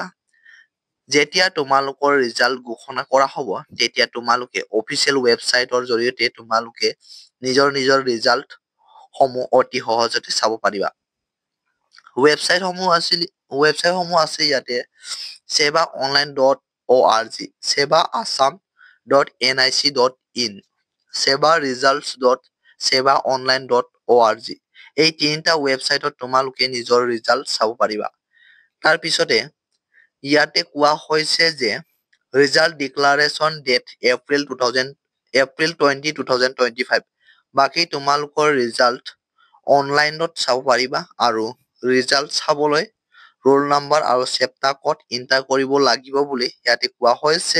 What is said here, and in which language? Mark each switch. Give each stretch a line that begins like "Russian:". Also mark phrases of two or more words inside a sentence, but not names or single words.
Assamese: যেতিয়া তোমালোকৰ ৰিজাল্ট ঘোষণা কৰা হ'ব তেতিয়া তোমালোকে
English: official websiteৰ
Assamese: জৰিয়তে তোমালোকে নিজৰ নিজৰ ৰিজাল্ট সমূহ অতি সহজতে চাব পাৰিবা। ৱেবছাইটসমূহ আছে ইয়াতে sebaonline.org, sebaasam.nic.in, sevaresults.sevaonline.org এই তিনিটা ৱেবছাইটত তোমালোকে নিজৰ ৰিজাল্ট চাব পাৰিবা। তাৰ পিছতে ইয়াতে কোৱা হৈছে যে
English: result declaration date
Assamese: এপ্ৰিল 20 2025 বাকী তোমালোকৰ ৰিজাল্ট অনলাইনত চাব পাৰিবা আৰু ৰিজাল্ট চাবলৈ
English: roll number
Assamese: আৰু
English: chapter code
Assamese: এণ্টাৰ কৰিব লাগিব বুলি ইয়াতে কোৱা হৈছে।